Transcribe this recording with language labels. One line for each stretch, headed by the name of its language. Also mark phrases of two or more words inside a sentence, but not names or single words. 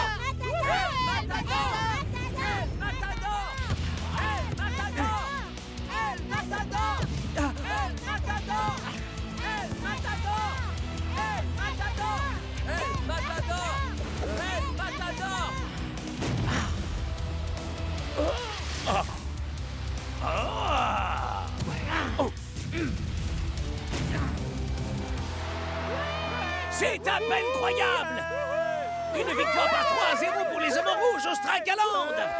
French: El Matador! El Matador! El Matador! El Matador! El Matador! El Matador! El Matador! El Matador! C'est à peine croyable! Une victoire par 3-0 pour les hommes en rouge au Stragaland!